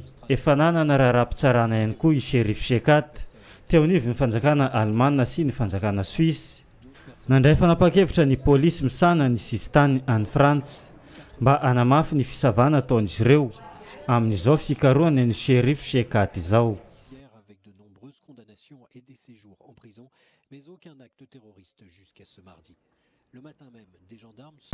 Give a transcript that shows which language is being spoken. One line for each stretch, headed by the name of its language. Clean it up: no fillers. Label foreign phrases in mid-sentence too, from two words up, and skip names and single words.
Malagasy: Efa nanana raharaham-pitsarana ihany koa i Sheriff Shekat teo anivon'ny fanjakana Alemana sy ny fanjakana Suisse. Nandray fanapa-kevitra ny polisy misana ny sistany any Frantsa mba anamafy ny fisavana ataon'izy ireo amin'izao fikarohana ny Sheriff Shekat izao.
French: Avec de nombreuses condamnations et des séjours en prison, mais aucun acte terroriste jusqu'à ce mardi. Le matin même, des gendarmes...